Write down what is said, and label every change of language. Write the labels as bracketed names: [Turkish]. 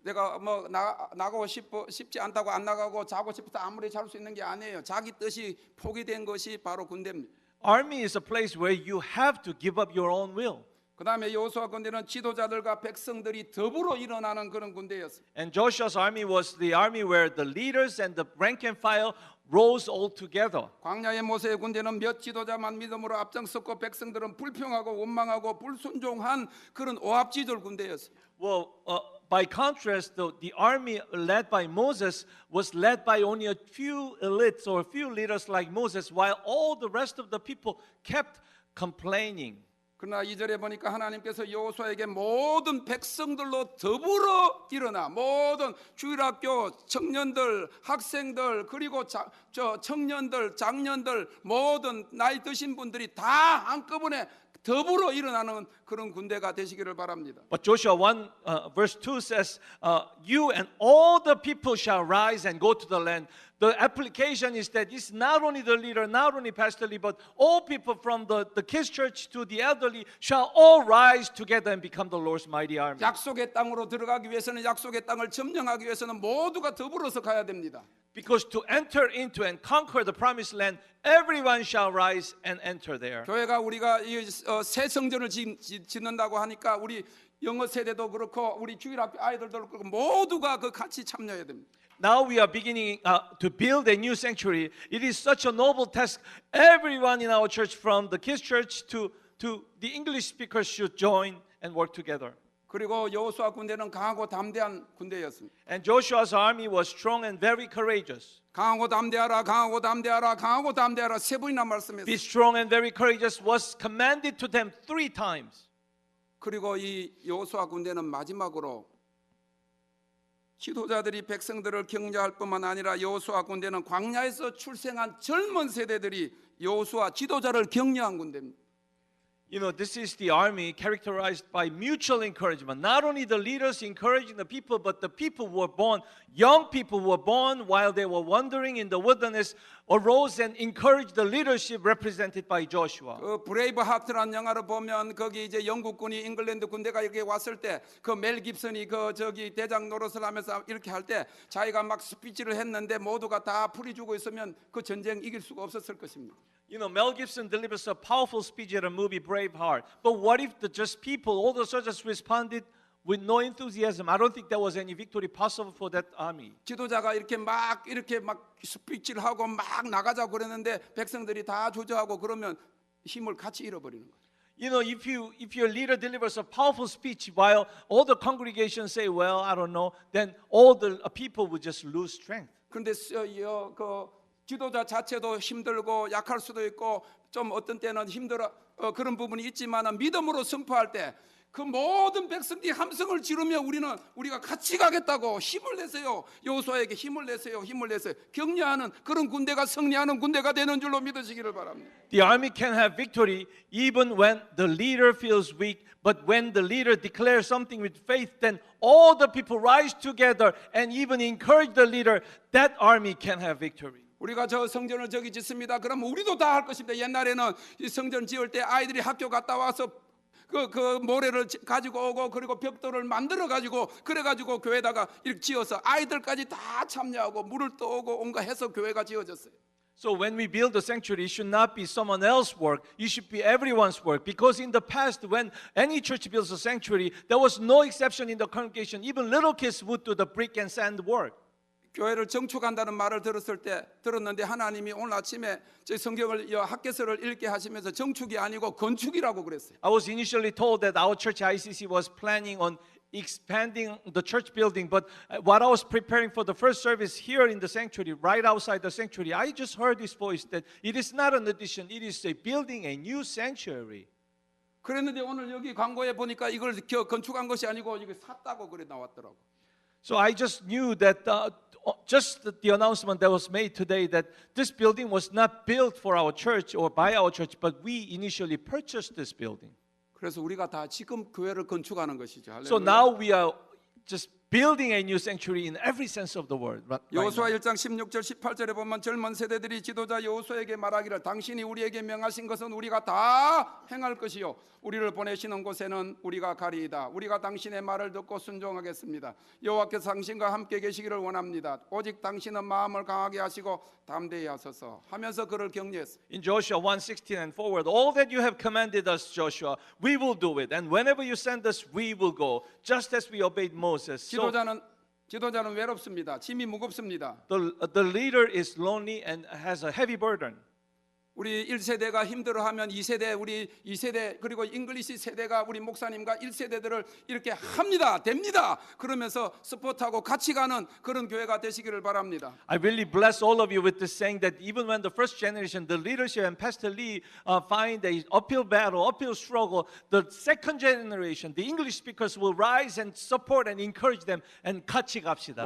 [Korean] 내가 뭐 나가고 싶지 않다고 안 나가고 자고 싶다 아무리 잘 수 있는 게 아니에요. 자기 뜻이 포기된 것이 바로 군대입니다. [English] Army is a place where you have to give up your own will. [Korean] 그 다음에 여호수아 군대는 지도자들과 백성들이 더불어 일어나는 그런 군대였어요. [English] And Joshua's army was the army where the leaders and the rank and file rose all together. [Korean] 광야의 모세의 군대는 몇 지도자만 믿음으로 앞장섰고 백성들은 불평하고 원망하고 불순종한 그런 오합지졸 군대였어요. [English] Well, by contrast, the army led by Moses was led by only a few elites or a few leaders like Moses, while all the rest of the people kept complaining. [Korean] 그러나 2절에 보니까 하나님께서 여호수아에게 모든 백성들로 더불어 일어나 모든 주일학교 청년들, 학생들 그리고 청년들, 장년들 모든 나이 드신 분들이 다 한꺼번에 더불어 일어나는 그런 군대가 되시기를 바랍니다. [English] But Joshua 1 verse 2 says, you and all the people shall rise and go to the land. The application is that it's not only the leader, not only Pastor Lee, but all people from the kids church to the elderly shall all rise together and become the Lord's mighty army. [Korean] 약속의 땅으로 들어가기 위해서는 약속의 땅을 점령하기 위해서는 모두가 더불어서 가야 됩니다. [English] Because to enter into and conquer the promised land, everyone shall rise and enter there. [Korean] 교회가 우리가 새 성전을 짓는다고 하니까 우리 영어 세대도 그렇고 우리 주일학교 아이들도 그렇고 모두가 그 같이 참여해야 됩니다. [English] Now we are beginning to build a new sanctuary. It is such a noble task. Everyone in our church, from the kids church to the English speakers, should join and work together. [Korean] 그리고 여호수아 군대는 강하고 담대한 군대였습니다. [English] And Joshua's army was strong and very courageous. [Korean] 강하고 담대하라, 강하고 담대하라, 강하고 담대하라 세 번이나 말씀했어요. [English] Be strong and very courageous was commanded to them 3 times. [Korean] 그리고 이 여호수아 군대는 마지막으로 지도자들이 백성들을 격려할 뿐만 아니라 여호수아 군대는 광야에서 출생한 젊은 세대들이 여호수아 지도자를 격려한 군대입니다. [English] You know, this is the army characterized by mutual encouragement. Not only the leaders encouraging the people, but the people who were born, young people who were born while they were wandering in the wilderness, arose and encouraged the leadership represented by Joshua. [Korean] 그 브레이브 하트라는 영화를 보면 거기 이제 영국군이 잉글랜드 군대가 이렇게 왔을 때 그 멜 깁슨이 그 저기 대장 노릇을 하면서 이렇게 할 때 자기가 막 스피치를 했는데 모두가 다 풀이 주고 있으면 그 전쟁 이길 수가 없었을 것입니다. [English] You know, Mel Gibson delivers a powerful speech at a movie, Braveheart. But what if the just people, all the soldiers responded with no enthusiasm? I don't think there was any victory possible for that army. [Korean] 지도자가 이렇게 막 스피치를 하고 막 나가자고 그랬는데 백성들이 다 조져하고 그러면 힘을 같이 잃어버리는 거예요. [English] You know, if your leader delivers a powerful speech while all the congregation say, well, I don't know, then all the people would just lose strength. [Korean] 그런데 그 지도자 자체도 힘들고 약할 수도 있고 좀 어떤 때는 힘들어 그런 부분이 있지만 믿음으로 선포할 때 그 모든 백성들이 함성을 지르며 우리가 같이 가겠다고 힘을 내세요. 여호수아에게 힘을 내세요. 힘을 내세요. 격려하는 그런 군대가 승리하는 군대가 되는 줄로 믿으시기를 바랍니다. [English] The army can have victory even when the leader feels weak, but when the leader declares something with faith, then all the people rise together and even encourage the leader. That army can have victory. [Korean] 우리가 저 성전을 저기 짓습니다. 그러면 우리도 다 할 것입니다. 옛날에는 이 성전 지을 때 아이들이 학교 갔다 와서 그 모래를 가지고 오고 그리고 벽돌을 만들어 가지고 그래 가지고 교회다가 이렇게 지어서 아이들까지 다 참여하고 물을 떠오고 온갖 해서 교회가 지어졌어요. [English] So when we build a sanctuary, it should not be someone else's work. It should be everyone's work. Because in the past, when any church builds a sanctuary, there was no exception in the congregation. Even little kids would do the brick and sand work. [Korean] 교회를 정축한다는 말을 들었는데 하나님이 오늘 아침에 제 성경을 학개서를 읽게 하시면서 정축이 아니고 건축이라고 그랬어요. [English] I was initially told that our church ICC was planning on expanding the church building, but while I was preparing for the first service here in the sanctuary, right outside the sanctuary, I just heard this voice that it is not an addition, it is a building a new sanctuary. [Korean] 그랬는데 오늘 여기 광고에 보니까 이걸 건축한 것이 아니고 이게 샀다고 그래 나왔더라고. [English] So I just knew that just the announcement that was made today that this building was not built for our church or by our church, but we initially purchased this building. [Korean] 그래서 우리가 다 지금 교회를 건축하는 것이죠. [English] So [Korean] 할렐루야. [English] now we are just building a new sanctuary in every sense of the word. Right [Korean] 여호수아 [English] now. [Korean] 1장 16절 18절에 보면 젊은 세대들이 지도자 여호수아에게 말하기를 당신이 우리에게 명하신 것은 우리가 다 행할 것이요 우리를 보내시는 곳에는 우리가 가리이다. 우리가 당신의 말을 듣고 순종하겠습니다. 여호와께서 당신과 함께 계시기를 원합니다. 오직 당신은 마음을 강하게 하시고 담대히 하소서 하면서 그를 격려했습니다. [English] In Joshua 1:16 and forward, all that you have commanded us, Joshua, we will do it. And whenever you send us, we will go, just as we obeyed Moses. So [Korean] 지도자는 외롭습니다. 짐이 무겁습니다. [English] the leader is lonely and has a heavy burden. [Korean] 우리 1세대가 힘들어하면 2세대 우리 2세대 그리고 잉글리시 세대가 우리 목사님과 1세대들을 이렇게 합니다. 됩니다. 그러면서 스포트하고 같이 가는 그런 교회가 되시기를 바랍니다. [English] I really bless all of you with this saying that even when the first generation, the leadership and Pastor Lee find a uphill battle, uphill struggle, the second generation, the English speakers will rise and support and encourage them and [Korean] 같이 갑시다.